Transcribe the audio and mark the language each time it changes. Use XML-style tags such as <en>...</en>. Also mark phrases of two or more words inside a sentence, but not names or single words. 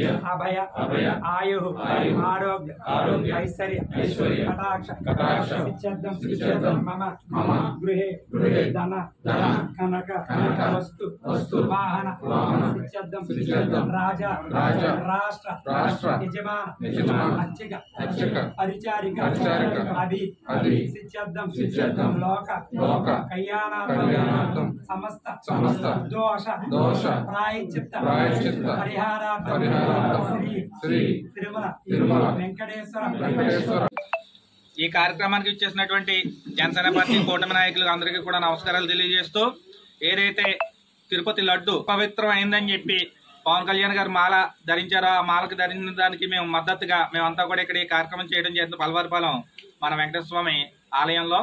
<sa>अभय आयु आरोग्य ऐश्वर्य कटाक्ष सिद्ध्यर्थं मम गृहे धन कनक वस्तु वाहन सिद्ध्यर्थं राजा राष्ट्र यजमान अर्चक परिचारिक अभि सिद्ध्यर्थं लोक कल्याणार्थं समस्त दोष प्रायश्चित्त परिहारार्थं శ్రీ తిరుమల వెంకటేశ్వర</sa> <te>ఈ కార్యక్రమానికి ఇచ్చేసినటువంటి జనసేన పార్టీ కూటమి నాయకులు అందరికీ కూడా నమస్కారాలు తెలియజేస్తూ ఏదైతే తిరుపతి లడ్డు పవిత్రం అయిందని చెప్పి పవన్ కళ్యాణ్ గారు మాల ధరించారో ఆ మాలకు ధరించిన దానికి మేము మద్దతుగా మేమంతా కూడా ఇక్కడ ఈ కార్యక్రమం చేయడం జరిగింది పల్వారిపాలెం మన వెంకటేశ్వర స్వామి ఆలయంలో.</te>